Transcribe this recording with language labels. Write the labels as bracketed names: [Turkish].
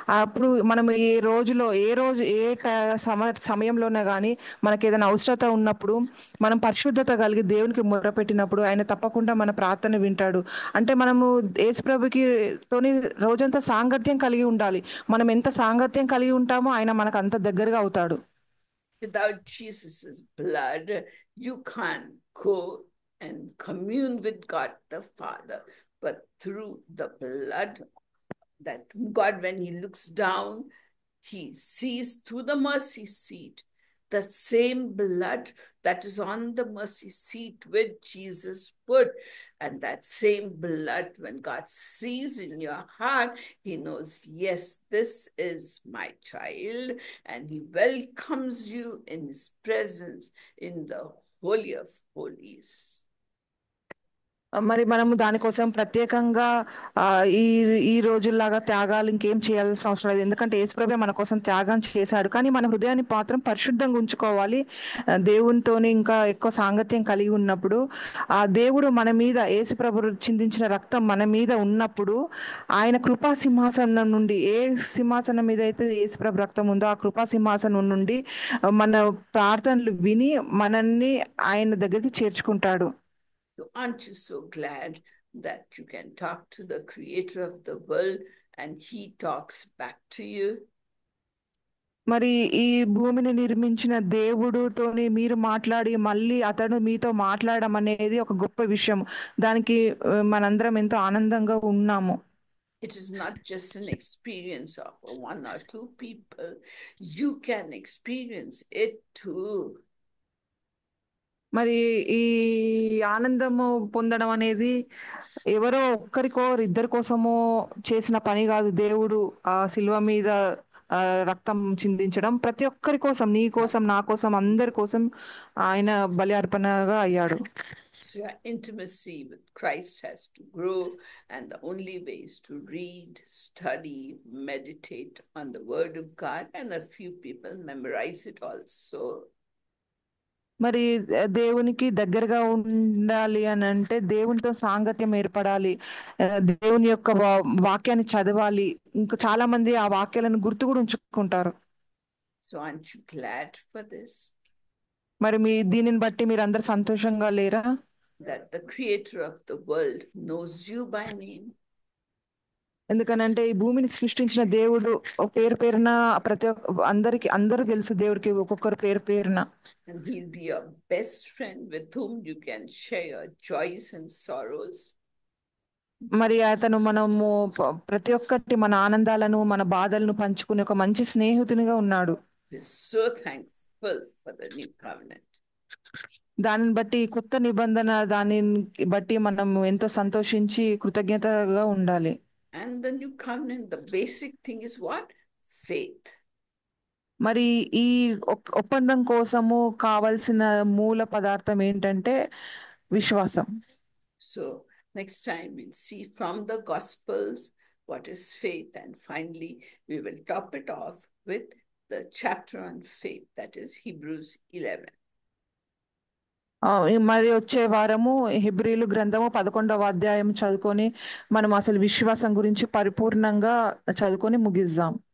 [Telugu] అప్పుడు మనం ఏ రోజులో ఏ సమయంలోనే కానీ మనకి ఏదైనా అవసరత ఉన్నప్పుడు మనం పరిశుద్ధత కలిగి దేవునికి మొరపెట్టినప్పుడు ఆయన తప్పకుండా మన ప్రార్థన వింటాడు. అంటే మనము యేసుప్రభుకి తోని రోజంతా సాంగత్యం కలిగి ఉండాలి. మనం ఎంత సాంగత్యం కలిగి ఉంటామో ఆయన మనకు అంత దగ్గరగా అవుతాడు. [English] Without Jesus's blood, you can't go and commune with God the Father. But through the blood, that God, when He looks down, He sees through the mercy seat, the same blood that is on the mercy seat with Jesus put. And that same blood, when God sees in your heart, He knows, yes, this is my child, and He welcomes you in His presence in the Holy of Holies. [Telugu] మరి మనము దానికోసం ప్రత్యేకంగా ఈ ఈ రోజుల్లాగా త్యాగాలు ఇంకేం చేయాల్సిన అవసరం లేదు. ఎందుకంటే యేసుప్రభువే మన కోసం త్యాగం చేశాడు. కానీ మన హృదయాన్ని మాత్రం పరిశుద్ధంగా ఉంచుకోవాలి. దేవునితోని ఇంకా ఎక్కువ సాంగత్యం కలిగి ఉన్నప్పుడు ఆ దేవుడు మన మీద, యేసుప్రభు చిందించిన రక్తం మన మీద ఉన్నప్పుడు ఆయన కృపా సింహాసనం నుండి, ఏ సింహాసనం మీద అయితే యేసుప్రభు రక్తం ఉందో ఆ కృపా సింహాసనం నుండి మన ప్రార్థనలు విని మనల్ని ఆయన దగ్గరికి చేర్చుకుంటాడు. [English] So aren't you so glad that you can talk to the Creator of the world and He talks back to you? [Telugu] మరి ఈ భూమిని నిర్మించిన దేవుడితోని మీరు మాట్లాడి మళ్ళీ అతడు మీతో మాట్లాడడం అనేది ఒక గొప్ప విషయం. దానికి మనందరం ఎంతో ఆనందంగా ఉన్నాము. [English] It is not just an experience of one or two people. You can experience it too. [Telugu] మరి ఈ ఆనందము పొందడం అనేది ఎవరో ఒక్కరికో ఇద్దరి కోసమో చేసిన పని కాదు. దేవుడు ఆ శిలువ మీద రక్తం చిందించడం ప్రతి ఒక్కరి కోసం, నీ కోసం, నా కోసం, అందరి కోసం ఆయన బలి అర్పణగా అయ్యాడు. [English] So your intimacy with Christ has to grow, and the only way is to read, study, meditate on the Word of God, and a few people memorize it also. [Telugu] మరి దేవునికి దగ్గరగా ఉండాలి అని అంటే దేవునితో సాంగత్యం ఏర్పడాలి. దేవుని యొక్క వాక్యాన్ని చదవాలి. ఇంకా చాలా మంది ఆ వాక్యాలను గుర్తు కూడా ఉంచుకుంటారు. [English] So aren't you glad for this? [Telugu] మరి దీనిని బట్టి మీరు అందరు సంతోషంగా లేరా? [English] That the creator of the world knows you by name. [Telugu] ఎందుకనంటే ఈ భూమిని సృష్టించిన దేవుడు పేరు పేరున ప్రతి అందరూ తెలుసు దేవుడికి ఒక్కొక్కరు పేరు పేరున. [English] And he'll be your best friend with whom you can share your joys and sorrows. [Telugu] మరి అతను మనము ప్రతి ఒక్కటి మన ఆనందాలను మన బాధలను పంచుకునే ఒక మంచి స్నేహితునిగా ఉన్నాడు. [English] We're so thankful for the new covenant. [Telugu] దానిని బట్టి కొత్త నిబంధన దానిని బట్టి మనం ఎంతో సంతోషించి కృతజ్ఞతగా ఉండాలి. [English] And the new covenant, the basic thing is what? Faith. [Telugu] మరి ఈ ఒప్పందం కోసము కావలసిన మూల పదార్థం ఏంటంటే విశ్వాసం. [English] So next time we'll see from the Gospels what is faith, and finally we will top it off with the chapter on faith, that is Hebrews 11. [Telugu] మరి వచ్చే వారము హెబ్రీలు గ్రంథము 11వ అధ్యాయం చదువుకొని మనం అసలు విశ్వాసం గురించి పరిపూర్ణంగా చదువుకొని ముగిద్దాం.